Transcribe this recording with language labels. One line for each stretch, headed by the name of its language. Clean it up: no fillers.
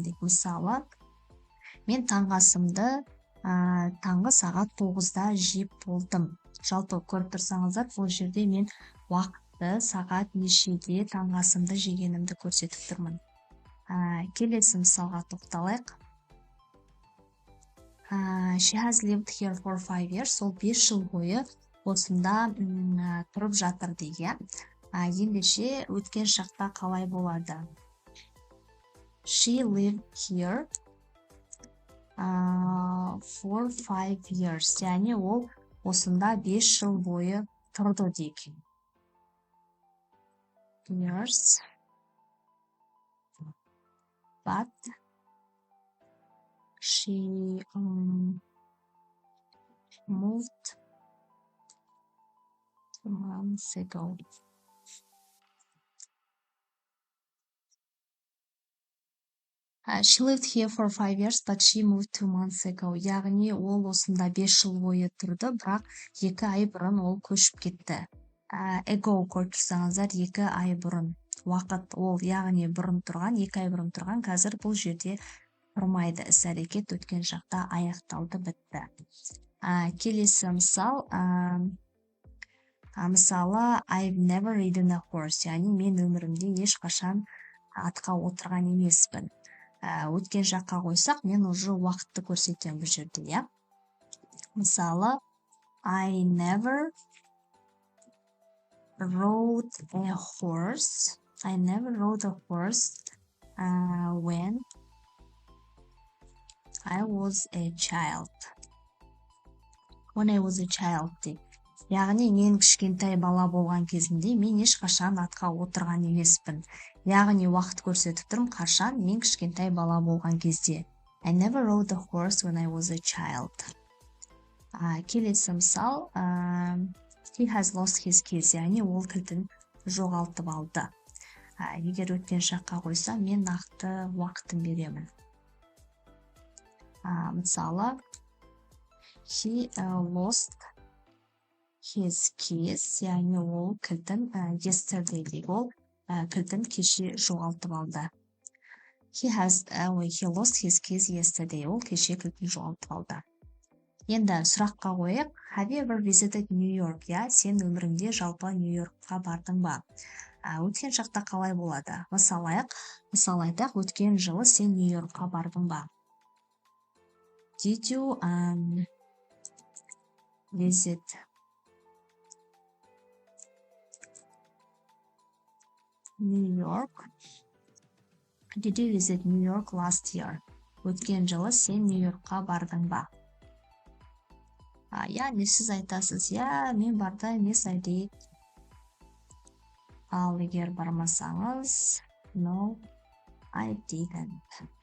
Kazakh: деп мысалы, мен таңғасымды таңғы сағат 9-да жеп болдым. Жалпы көріп тұрсаңыздар, бұл жерде мен уақытты сағат нешеде таңғасымды жегенімді көрсетіп тұрмын. Келесі мысалға тоқталайық.
English: She has lived here for 5 years.
Kazakh: Ол 5 жыл бойы осында тұрып жатыр деген. Ендеше өткен шақта қалай болады?
English: She lived here for 5 years.
Kazakh: Яғни ол осында 5 жыл бойы тұрды дейік.
English: Years, but she moved 2 months ago. She lived here for 5 years, but she moved 2 months ago.
Kazakh: Яғни ол осында 5 жыл бойы тұрды, бірақ 2 ай бұрын ол көшіп кетті. Ago көріп тұрсаңыздар, 2 ай бұрын. Уақыт ол, яғни бұрын тұрған, 2 ай бұрын тұрған, қазір бұл жерде тұрмайды. Іс-әрекет өткен шақта аяқталды, бітті. Келесі мысал, мысалы,
English: I've never ridden a horse,
Kazakh: яғни мен өмірімде ешқашан атқа отырған емеспін. Өткен жаққа қойсақ, мен уже уақытты көрсетем бұл жерде, мысалы,
English: I never rode a horse. I never rode a horse when I was a child. When I was a child
Kazakh: дейік. Яғни мен кішкентай бала болған кезімде мен ешқашан атқа отырған емеспін. Яғни уақыт көрсетіп тұрмын, қашан мен кішкентай бала болған кезде.
English: I never rode a horse when I was a child.
Kazakh: Келесі мысал,
English: he has lost his keys,
Kazakh: яғни ол кілтін жоғалтып алды. Егер өткен шаққа қойсам, мен нақты уақытын беремін. Мысалы,
English: he lost his keys,
Kazakh: яғни ол кілтін yesterday дейік, ол кілтін кеше жоғалтып алды.
English: He lost his keys yesterday,
Kazakh: ол кеше кілтін жоғалтып алды. Енді сұраққа қойып,
English: have you ever visited New York?
Kazakh: Сен өміріңде жалпы Нью-Йоркқа бардың ба? Өткен шақта қалай болады? Мысал айтақ, өткен жылы сен Нью-Йоркқа бардың ба?
English: Did you visit New York? Did you visit New York last year?
Kazakh: Өткен жылы сен Нью-Йоркқа бардың ба? Яғни сіз айтасыз, мен барда емес дейік. Ал егер бармасаңыз,
English: no, I didn't.